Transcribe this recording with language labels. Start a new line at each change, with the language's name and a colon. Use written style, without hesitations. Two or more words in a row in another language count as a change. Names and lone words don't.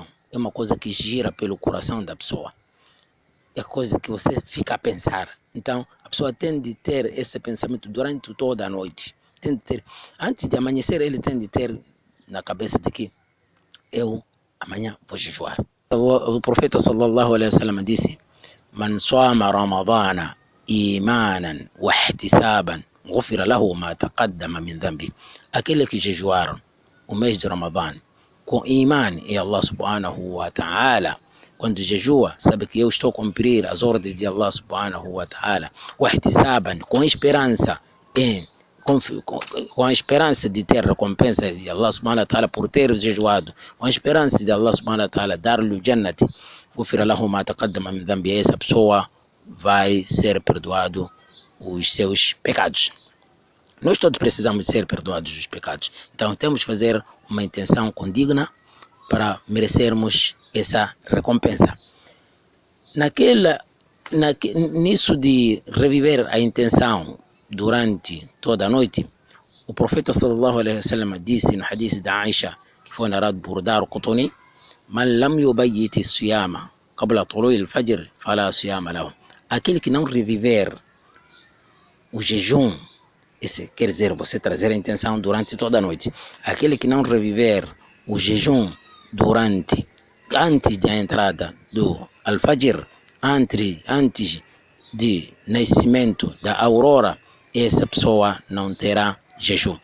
Portuguese: É uma coisa que gira pelo coração da pessoa. É coisa que você fica a pensar. Então a pessoa tende a ter esse pensamento durante toda a noite. Antes de amanhecer, ele tem de ter na cabeça de que eu amanhã vou jejuar. O profeta
Arabic: صلى الله عليه وسلم disse: من صام رمضان إيمانا واحتسابا غفر له ما تقدم من ذنبه.
Portuguese: Aquele que jejuaram o mês de Ramadã com iman em
Arabic: الله سبحانه وتعالى,
Portuguese: quando jejua, sabe que eu estou a cumprir as ordens de
Arabic: الله سبحانه وتعالى واحتسابا,
Portuguese: com esperança de ter recompensa de
Arabic: الله سبحانه وتعالى
Portuguese: por ter jejuado, com a esperança de
Arabic: الله سبحانه وتعالى
Portuguese: dar-lhe o jannat,
Arabic: غفر له ما تقدم من ذنبه.
Portuguese: Essa pessoa vai ser perdoado os seus pecados. Nós todos precisamos ser perdoados dos pecados, então temos que fazer uma intenção condigna para merecermos essa recompensa. Nisso de reviver a intenção durante toda a noite, o profeta
Arabic: صلى الله عليه وسلم
Portuguese: disse no hadith da Aisha, que foi narrado por
Arabic: Daraqutni: من لم يبيت الصيام قبل طلوع الفجر فلا صيام له.
Portuguese: Aquele que não reviver o jejum, esse quer dizer você trazer a intenção durante toda a noite. Aquele que não reviver o jejum antes da entrada do al-fajr, antes de nascimento da aurora, essa pessoa não terá jejum.